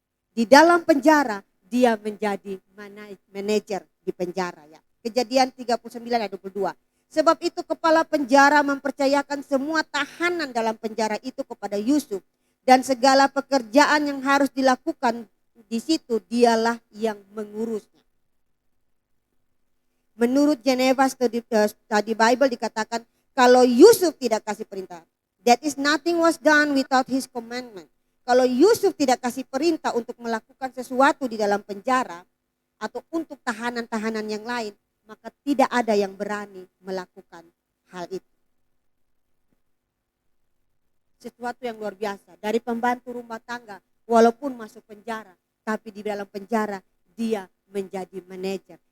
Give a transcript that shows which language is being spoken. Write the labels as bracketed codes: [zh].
[id] Di dalam penjara dia menjadi manajer di penjara ya. Kejadian 39 ayat 22. Sebab itu kepala penjara mempercayakan semua tahanan dalam penjara itu kepada Yusuf. Dan segala pekerjaan yang harus dilakukan di situ dialah yang mengurusnya. Menurut Geneva Study Bible dikatakan kalau Yusuf tidak kasih perintah, [en] that is nothing was done without his commandment. [id] Kalau Yusuf tidak kasih perintah untuk melakukan sesuatu di dalam penjara atau untuk tahanan-tahanan yang lain, maka tidak ada yang berani melakukan hal itu. Sesuatu yang luar biasa. Dari pembantu rumah tangga, walaupun masuk penjara, tapi di dalam penjara dia menjadi manajer.